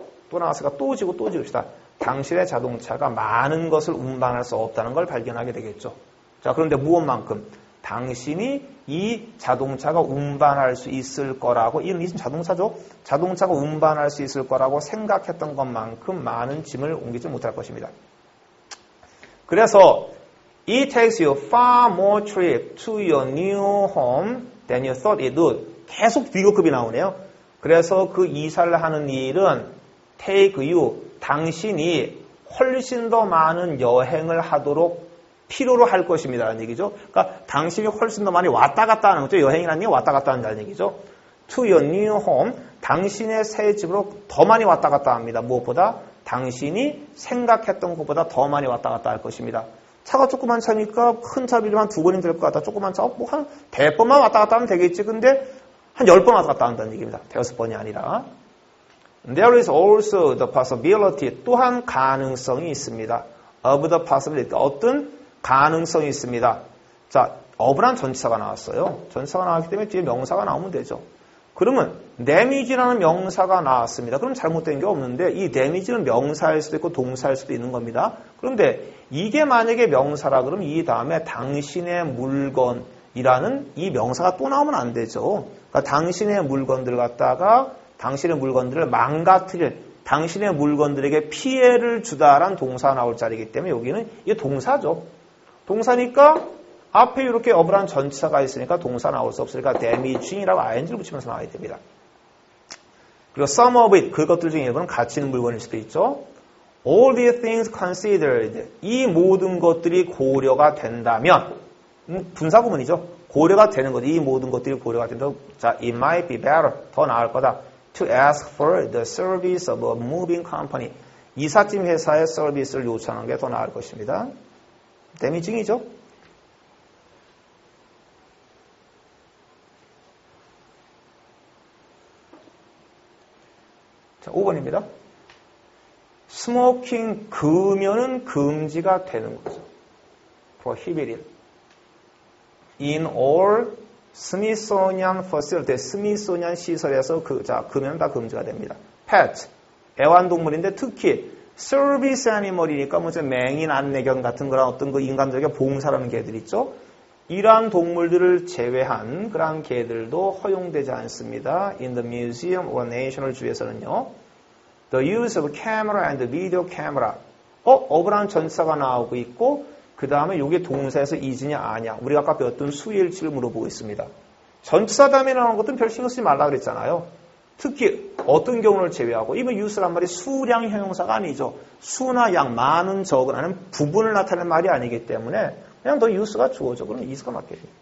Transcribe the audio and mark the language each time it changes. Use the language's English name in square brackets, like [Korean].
[Korean] 또 나왔으니까 또 지읍시다. 당신의 자동차가 많은 것을 운반할 수 없다는 걸 발견하게 되겠죠. 자, 그런데 무엇만큼? 당신이 이 자동차가 운반할 수 있을 거라고, 이 자동차죠? 자동차가 운반할 수 있을 거라고 생각했던 것만큼 많은 짐을 옮기지 못할 것입니다. [English] 그래서 It takes you far more trip to your new home than you thought it would. [Korean] 계속 비교급이 나오네요. 그래서 그 이사를 하는 일은 take you, 당신이 훨씬 더 많은 여행을 하도록 필요로 할 것입니다. 라는 얘기죠. 그러니까 당신이 훨씬 더 많이 왔다 갔다 하는 거죠. 여행이라는 게 왔다 갔다 한다는 얘기죠. [English] To your new home, [Korean] 당신의 새 집으로 더 많이 왔다 갔다 합니다. 무엇보다 당신이 생각했던 것보다 더 많이 왔다 갔다 할 것입니다. 차가 조그만 차니까 큰 차 빌리면 2번이 될 것 같다. 조그만 차, 뭐 한 100번만 왔다 갔다 하면 되겠지. 근데 한 10번 왔다 갔다 한다는 얘기입니다. 5번이 아니라. [English] There is also the possibility, [Korean] 또한 가능성이 있습니다. [English] Of the possibility, [Korean] 어떤 가능성이 있습니다. 자, of란 전치사가 나왔어요. 전치사가 나왔기 때문에 뒤에 명사가 나오면 되죠. 그러면 damage라는 명사가 나왔습니다. 그럼 잘못된 게 없는데 이 damage는 명사일 수도 있고 동사일 수도 있는 겁니다. 그런데 이게 만약에 명사라 그러면 이 다음에 당신의 물건이라는 이 명사가 또 나오면 안 되죠. 그러니까 당신의 물건들을 갖다가 당신의 물건들을 망가뜨릴 당신의 물건들에게 피해를 주다란 동사가 나올 자리이기 때문에 여기는 이게 동사죠. 동사니까 앞에 이렇게 of란 전치사가 있으니까 동사 나올 수 없으니까 damaging이라고 ing를 붙이면서 나와야 됩니다. 그리고 [English] some of it, [Korean] 그것들 중에 일부는 가치 있는 물건일 수도 있죠. [English] All these things considered, [Korean] 이 모든 것들이 고려가 된다면 분사구문이죠. 고려가 되는 거죠. 이 모든 것들이 고려가 된다면 자, [English] it might be better, [Korean] 더 나을 거다. [English] To ask for the service of a moving company, [Korean] 이삿짐 회사의 서비스를 요청하는 게 더 나을 것입니다. damaging이죠. 자, 5번입니다. 스모킹, 금연은 금지가 되는 거죠. [English] prohibited. In all [Korean] 스미소니안 facility, 스미소니안 시설에서 금연은 다 금지가 됩니다. pet, 애완동물인데 특히 서비스 애니멀이니까 무슨 맹인, 안내견 같은 그런 어떤 그 인간들에게 봉사라는 개들 있죠. 이러한 동물들을 제외한 그러한 개들도 허용되지 않습니다. [English] In the museum or national [Korean] 주에서는요. [English] The use of camera and video camera. [Korean] of란 전사가 나오고 있고 그 다음에 이게 동사에서 is냐 아냐. 우리가 아까 배웠던 수일치를 물어보고 있습니다. 전치사 다음에 나오는 것은 별 신경 쓰지 말라 그랬잖아요. 특히 어떤 경우를 제외하고 이번 use란 말이 수량 형용사가 아니죠. 수나 양, 많은, 적은 하는 부분을 나타내는 말이 아니기 때문에 그냥 더 use가 주어져. 그럼 is가 맞겠죠.